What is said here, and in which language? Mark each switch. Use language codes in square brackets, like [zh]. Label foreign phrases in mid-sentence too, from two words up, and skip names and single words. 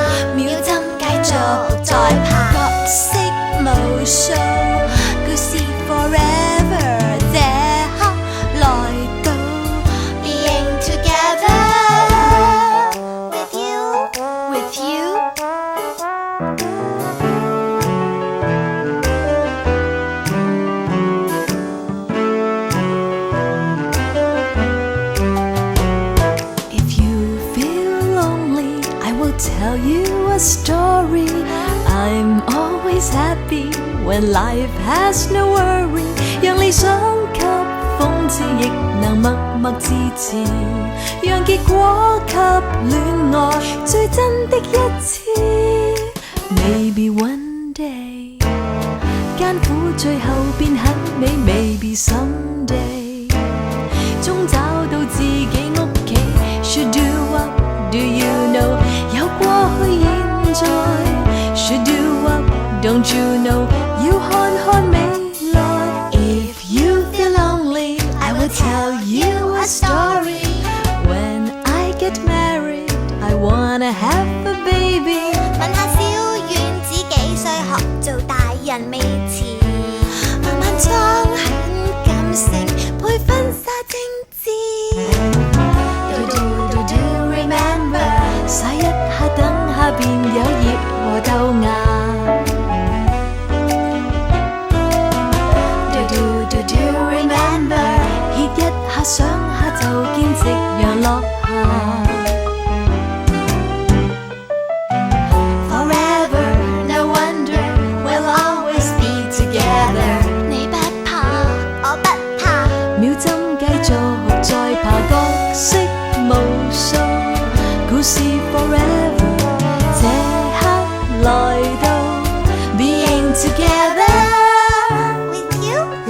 [yue] 秒針繼續再爬，角色無數，故事 forever 這刻來到 [en] Being together with you If you feel lonely, I will tell you a story. I'm always happy when life has no worry. [yue] 讓理想給諷刺，亦能默默支持，讓結果給戀愛最真的一次。 [en] Maybe one day [yue] 艱苦最後變很美 [en] Maybe someday [yue] 終找到自己屋企 [en] Should do what do you know [yue] 有過去現在 [en] Should do what don't you know [yue] 要看看未來 [en] If you feel lonely I will tell you a story When I get married I wanna have a baby [yue] 問下小丸子幾歲學做大人未遲慢慢裝很感性配婚紗精緻 [en] Do remember [yue] 洗一下等下便有葉和豆芽 [en] Do remember [yue] 歇一下想下就見夕陽落下 [en] Forever no wonder we'll always be together [yue] 你不怕我不怕秒針繼續再爬角色無數故事 forever 這刻來到 [en] Being together With you